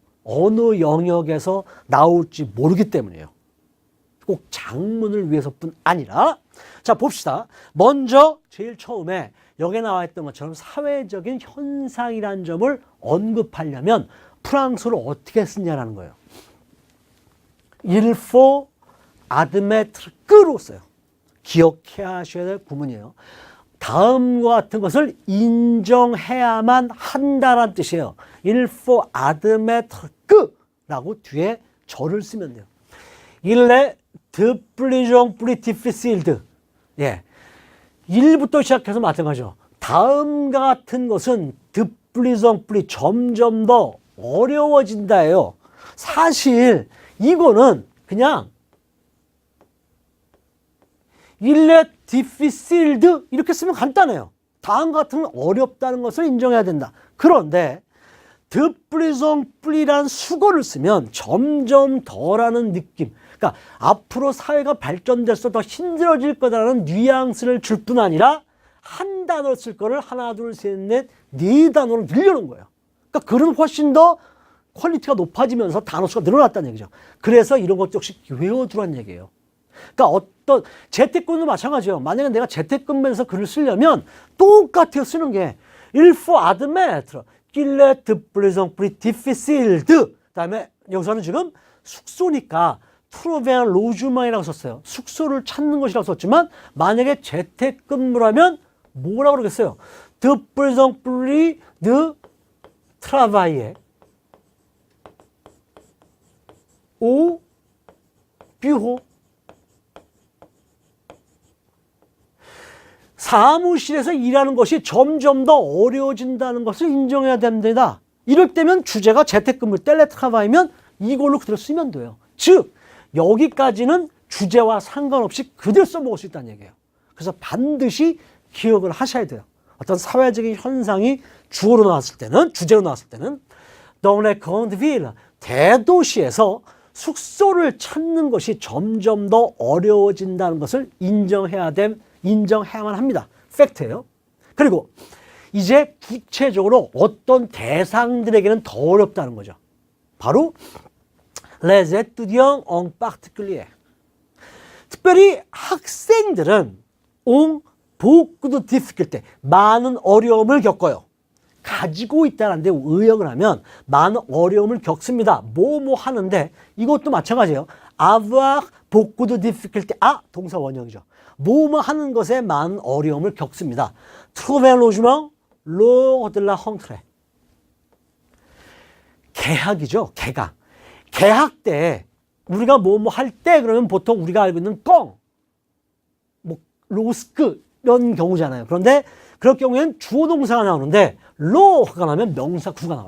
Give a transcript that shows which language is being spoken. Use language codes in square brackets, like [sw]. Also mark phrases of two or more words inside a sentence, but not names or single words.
[ko] 어느 영역에서 나올지 모르기 때문이에요. 꼭 장문을 위해서뿐 아니라. 자, 봅시다. 먼저 제일 처음에 여기에 나와 있던 것처럼 사회적인 현상이라는 점을 언급하려면 프랑스어로 어떻게 쓰냐라는 거예요. [fr] Il faut admettre que로 써요. [ko] 기억해야 하셔야 될 구문이에요. 다음과 같은 것을 인정해야만 한다는 뜻이에요. [fr] Il faut admettre que [ko] 라고 뒤에 절을 쓰면 돼요. [fr] Il est de plus en plus difficile. [ko] 예. 1부터 시작해서 마찬가지죠. 다음과 같은 것은 [fr] de plus en plus [ko] 점점 더 어려워진다예요. 사실 이거는 그냥 [fr] Il est difficile [ko] 이렇게 쓰면 간단해요. 다음과 같은 건 어렵다는 것을 인정해야 된다. 그런데 [fr] de plus en plus [ko] 란 수거를 쓰면 점점 더라는 느낌. 그러니까 앞으로 사회가 발전돼서 더 힘들어질 거다라는 뉘앙스를 줄 뿐 아니라 한 단어를 쓸 거를 하나, 둘, 셋, 넷, 네 단어로 늘려놓은 거예요. 그러니까 글은 훨씬 더 퀄리티가 높아지면서 단어 수가 늘어났다는 얘기죠. 그래서 이런 것 역시 외워두란 얘기예요. 그러니까 어떤 재택근무도 마찬가지예요. 만약에 내가 재택근무에서 글을 쓰려면 똑같아요. 쓰는 게 [fr] Il faut admettre qu'il est de plus en plus difficile. [ko] 그다음에 여기서는 지금 숙소니까 [fr] trouver un logement [ko] 이라고 썼어요. 숙소를 찾는 것이라고 썼지만 만약에 재택근무라면 뭐라고 그러겠어요? [fr] De plus en plus de travailler au bureau. [ko] 사무실에서 일하는 것이 점점 더 어려워진다는 것을 인정해야 됩니다. 이럴 때면 주제가 재택근무, 텔레트라바이면 이걸로 그대로 쓰면 돼요. 즉 여기까지는 주제와 상관없이 그대로 써먹을 수 있다는 얘기예요. 그래서 반드시 기억을 하셔야 돼요. 어떤 사회적인 현상이 주어로 나왔을 때는, 주제로 나왔을 때는 [fr] dans les grandes villes, [ko] 대도시에서 숙소를 찾는 것이 점점 더 어려워진다는 것을 인정해야만 합니다. 팩트예요. 그리고 이제 구체적으로 어떤 대상들에게는 더 어렵다는 거죠. [fr] 바로 les étudiants en particulier. [ko] 특별히 학생들은 [fr] ont beaucoup de difficultés, [ko] 많은 어려움을 겪어요. 가지고 있다는데 의역을 하면 많은 어려움을 겪습니다. 뭐 하는데 이것도 마찬가지예요. [fr] avoir beaucoup de difficultés. [ko] 동사 원형이죠. 뭐 하는 것에 많은 어려움을 겪습니다. [fr] trouver un logement lors de la rentrée. [ko] 개학이죠. 개학. 개학 때 우리가 뭐 할 때 그러면 보통 우리가 알고 있는 로스크 이런 경우잖아요. 그런데 그럴 경우에는 주어 동사가 나오는데 로가 나오면 명사 구가 나와요.